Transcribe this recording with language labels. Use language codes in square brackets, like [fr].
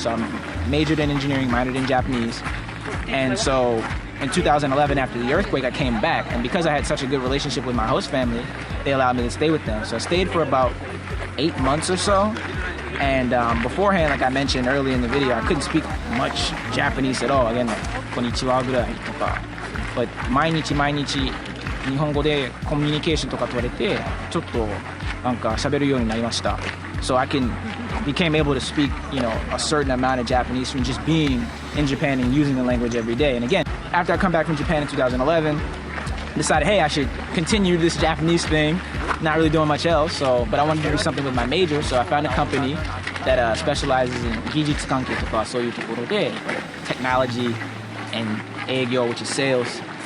[en] So I majored in engineering, minored in Japanese. And so in 2011, after the earthquake, I came back. And because I had such a good relationship with my host family, they allowed me to stay with them. So I stayed for about 8 months or so. And beforehand, like I mentioned earlier in the video, I couldn't speak much Japanese at all. Again, like, [ja] konnichiwa gurai toka. But 毎日日本語でコミュニケーションとか取れて、ちょっとなんか喋るようになりました。 [en] So I became able to speak, a certain amount of Japanese from just being in Japan and using the language every day. And again, after I come back from Japan in 2011, decided, hey, I should continue this Japanese thing, not really doing much else, but I wanted to do something with my major, so I found a company that specializes in [ja] 技術関係とかそういうところで [en] technology and [ja] 営業, [en] which is sales.